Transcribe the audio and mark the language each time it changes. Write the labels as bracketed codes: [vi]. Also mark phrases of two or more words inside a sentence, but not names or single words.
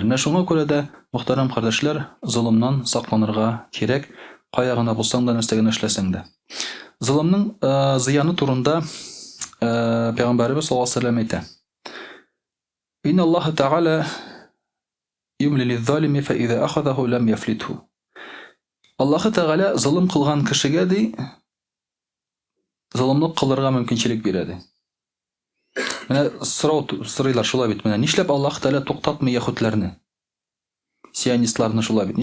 [tt] Менә шуңа күрә дә, мөхтәрәм кардәшләр, золымнан сакланырга кирәк, кая гына булсаң да, нәрсә генә эшләсәң дә. Золымның зыяны турында Пәйгамбәрбез [ar] صلى الله عليه وسلم [tt] әйтә. [ar] إن الله تعالى ليملي للظالم فإذا أخذه لم يفلته. [tt] Аллаһ тәгалә золым кылган кешегә ди золымлык кылырга мөмкинчелек бирә ди. Менә сорыйлар шулай бит. Менә нишләп Аллаһ тәгалә туктатмый яһүдләрне? Сионистларны шулай бит.